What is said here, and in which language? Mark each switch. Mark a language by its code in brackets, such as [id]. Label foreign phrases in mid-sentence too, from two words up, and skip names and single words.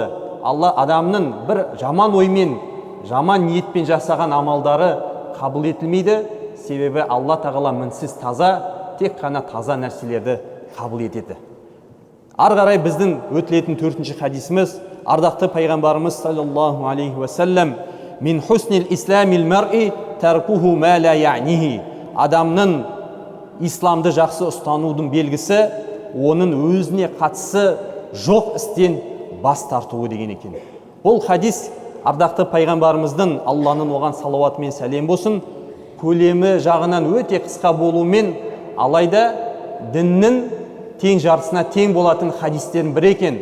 [kk] Алла адамның бір жаман оймен, жаман ниетпен жасаған амалдары қабыл етілмейді. Себебі Алла тағала мінсіз таза, тек қана таза нәрселерді қабыл етеді. Ары қарай біздің өтілетін төртінші хадисіміз, ардақты пайғамбарымыз [ar] صلى الله عليه وسلم من حسن إسلام المرء تركه ما لا يعنيه». [kk] Адамның исламды жақсы ұстанудың белгісі оның өзіне қатысы жоқ істен бас тартуы деген екен. Бұл хадис ардақты пайғамбарымыздың, Алланың оған салауаты мен сәлем болсын, көлемі жағынан өте қысқа болуымен, алайда діннің тең жартысына тең болатын хадистердің бірі екен.